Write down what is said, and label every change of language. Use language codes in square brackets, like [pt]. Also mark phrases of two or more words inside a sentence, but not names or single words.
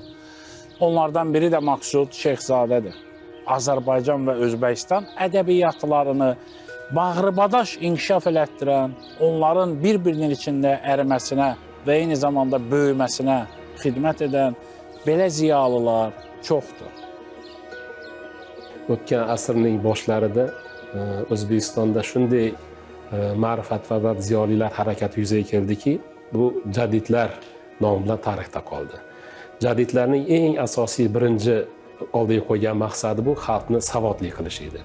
[az] Onlardan biri də Maqsud Şeyxzadədir. Azərbaycan və Özbəkistan ədəbiyyatlarını bağrıbadaş inkişaf elətdirən, onların bir-birinin içində əriməsinə və eyni zamanda böyüməsinə xidmət edən belə ziyalılar çoxdur. [uz] O'tgan asrning boshlarida O'zbekistonda shunday ma'rifatparvar ziyolilar harakati yuzaga keldiki, bu jadidlar nomi bilan tarixda qoldi. Jadidlarning eng asosiy birinchi oldiga qo'ygan maqsadi bu xalqni savodli qilish edi.